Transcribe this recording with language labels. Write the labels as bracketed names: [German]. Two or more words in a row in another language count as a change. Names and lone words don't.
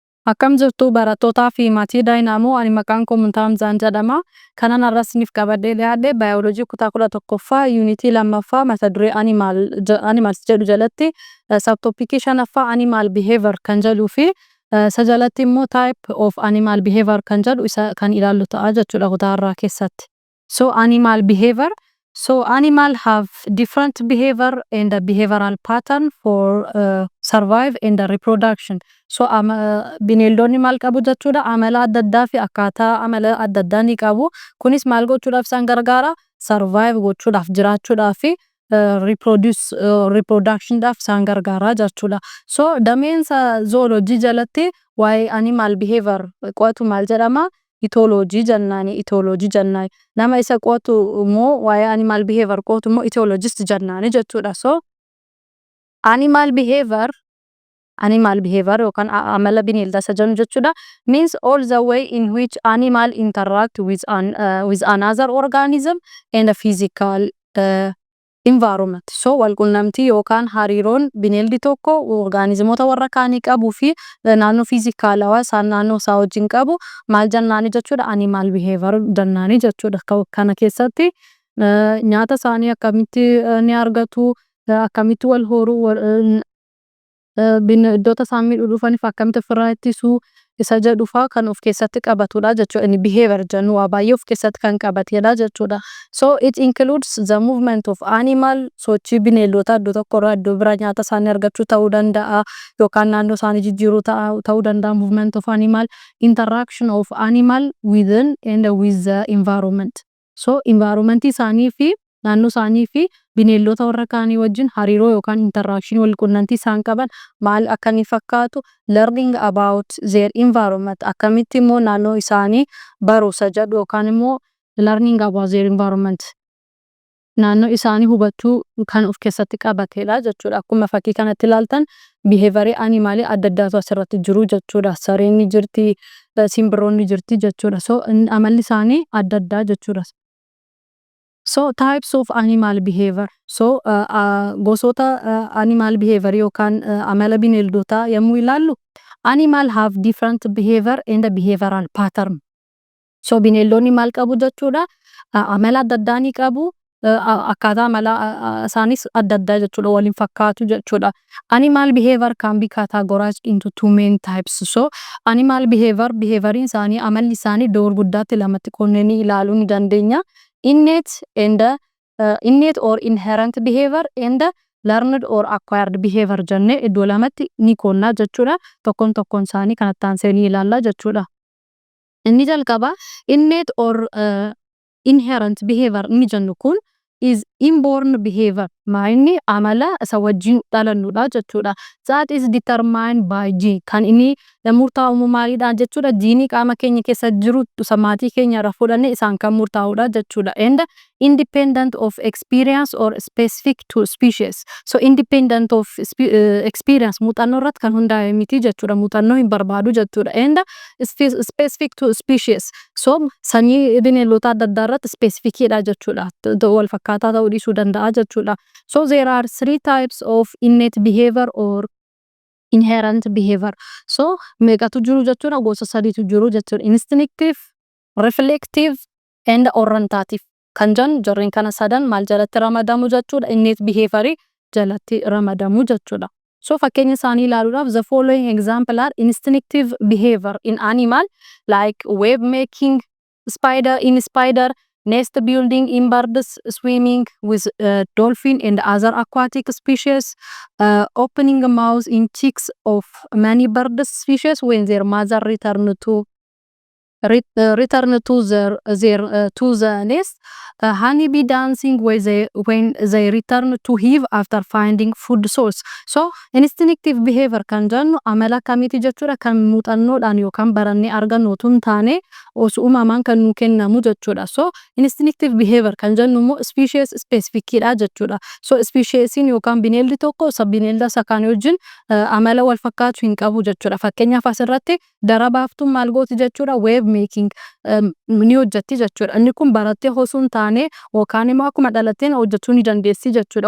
[Oromo] Akkam jirtu barattootaa fi maatii Daayinaamoo ani maqaan koo Muntaamzaan jedhama. Kanan har'a isiniif qabadhee dhiyaadhe baayoloojii kutaa 11ffaa yuunitii 2ffaa mata duree animals jedhu jalatti sabtoopikii 5ffaa [English] animal behavior [Oromo] kan jedhuu fi isa jalatti immoo [English] type of animal behavior [Oromo] kan jedhu isa kan ilaallu ta'a jechuudha kutaa har'aa keessatti. [English] So animal behavior. So animal have different behavior and a behavioral pattern for survive and reproduction. [Oromo] So bineeldonni maal qabu jechuudha amala adda addaa fi akkaataa amala adda addaa ni qabu. Kunis maal gochuudhaaf isaan gargaara survive gochuudhaaf jiraachuudhaaf fi reproductionidhaaf isaan gargaara jechuudha. So dameensa zoolojii jalatti waa'ee [English] animal behavior [Oromo] qo'atu maal jedhama? Ethology jennaan. Nama isa qo'atu immoo waa'ee [English] animal behavior [Oromo] qo'atu immoo ethologist jennaani jechuudha. [English] So animal behavior [Oromo] yookaan amala bineeldaa isa jennu jechuudha [English] means all the way in which animal interact with another organism and a physical environment. [Oromo] So walqunnamtii yookaan hariiroon bineeldi tokko organizimoota warra kaanii qabuu fi naannoo fiizikaalawaa isaan naannoo isaa wajjin qabu maal jennaani jechuudha [English] animal behavior [Oromo] jennaani jechuudha. Kana keessatti nyaata isaanii akkamitti ni argatu, akkamitti wal horuu, bineeldota isaan miidhuu dhufaniif akkamitti ofirraa ittisuu isa jedhufaa kan of keessatti qabatudha jechuudha. Inni behavior jennu waa baay'ee of keessatti kan qabatedha jechuudha. [English] So it includes the movement of animal, [Oromo] sochii bineeldota iddoo tokko irraa iddoo biraa nyaata isaanii argachuu ta'uu danda'a yookaan naannoo isaanii jijjiiruu ta'uu danda'a. [English] Movement of animal, interaction of animal within and with the environment. [Oromo] So environment isaanii fi naannoo isaanii fi bineeldota warra kaanii wajjin hariiroo yookaan interaction wal qunnamtii isaan qaban maal akka ni fakkaatu [English] learning about their environment [Oromo] akkamitti immoo naannoo isaanii barumsa jedhu yookaan immoo [English] learning about their environment [Oromo] naannoo isaanii hubachuu kan of keessatti qabatedha jechuudha. Akkuma fakkii kanatti ilaaltan [English] behavior animal [Oromo] adda addaatu asirratti jiru jechuudha. Sareen ni jirti, simbirroon ni jirti jechuudha. So amalli isaanii adda addaa jechuudha. [English] So types of animal behavior. So gosoota animal behavior [Oromo] yookaan amala bineeldota yommuu ilaallu [English] animal have different behavior and a behavioral pattern. [Oromo] So bineeldonni maal qabu jechuudha amala adda addaa ni qabu akkaataa amala isaanis adda addaa jechuudha waliin fakkaatu jechuudha. [English] Animal behavior can be categorized into two main types. [Oromo] So [English] animal behaviorin [Oromo] isaanii amalli isaanii iddoo gurguddaatti lamatti qoonnee ilaaluu ni dandeenya. [English] Innate or inherent behavior and learned or acquired behavior [Oromo] jennee iddoo lamatti ni qoonnaa jechuudha. Tokkoon isaanii kanatti aansanii ilaallaa jechuudha. Inni jalqaba [English] innate or inherent behavior [Oromo] inni jennu kun [English] is inborn behavior. [Oromo] Maayinni amala isa wajjin dhalannudha jechuudha. [English] That is determined by gene. [Oromo] Kan inni murtaa'u maaliidhaan jechuudha jiinii qaama keenya keessa jiru maatii keenya irraa fudhannee isaan kan murtaa'udha jechuudha. [English] And independent of experience or specific to species. [Oromo] So [English] independent of experience [Oromo] muuxannoo irratti kan hundaa'e miti jechuudha. Muuxannoo hin barbaadu jechuudha. [English] And specific to species. [Oromo] So sanyii bineeldota adda addaa irratti specificidha jechuudha. Wal fakkaataa ta'uu dhiisuu danda'a jechuudha. [English] So there are three types of innate behavior or inherent behavior. [Oromo] So meeqatu jiru jechuudha gosa sadiitu jiru jechuudha. [English] Instinctive, reflective and orientative. [Oromo] Kan jarreen kana sadan maal jalatti ramadamu jechuudha [English] innate behavior [Oromo] jalatti ramadamu jechuudha. [English] So [Oromo] fakkeenya isaanii ilaaluudhaaf [English] the following example are instinctive behavior in animal like web making, spider, nest building in birds, swimming with dolphin and other aquatic species, opening a mouth in chicks of many bird species when their mother return to the nest, honeybee dancing when they return to hive after finding food source. [Oromo] So [English] instinctive behavior [Oromo] kan jennu amala kamiiti jechuudha kan muuxannoodhaan yookaan barannee argannu otoo hin taane osoo uumamaan kan nu kennamu jechuudha. So [English] instinctive behavior [Oromo] kan jennu immoo [English] species specificidha [Oromo] jechuudha. So speciesin yookaan bineeldi tokko bineelda isa kaan wajjin amala wal fakkaatu hin qabu jechuudha. Fakkeenyaaf asirratti darabaaftuun maal gooti jechuudha [English] web making [Oromo] ni hojjetti jechuudha. Inni kun barattee osoo hin taane yookaan immoo akkuma dhalatteen hojjechuu ni dandeessi jechuudha.